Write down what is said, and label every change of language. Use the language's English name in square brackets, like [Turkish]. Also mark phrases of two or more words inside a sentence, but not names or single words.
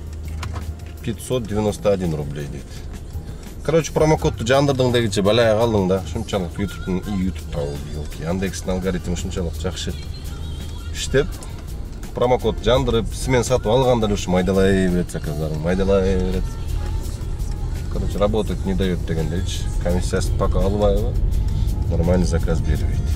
[Kyrgyz] 591 рублей дейт. Короче, промокодты жандырдың дегенше балая калдың да. Шунчалык YouTube табылды. Яндекстин алгоритми шунчалык жакшы иштеп, промокод жандырып, смен сатып алгандар ушу майдалай берет заказдарын, майдалай берет. Короче, [Russian] работать не дает [Kyrgyz] дегендейчи. Комиссиясын пока албайбы. [Russian] Нормальный заказ [Kyrgyz] бербейт.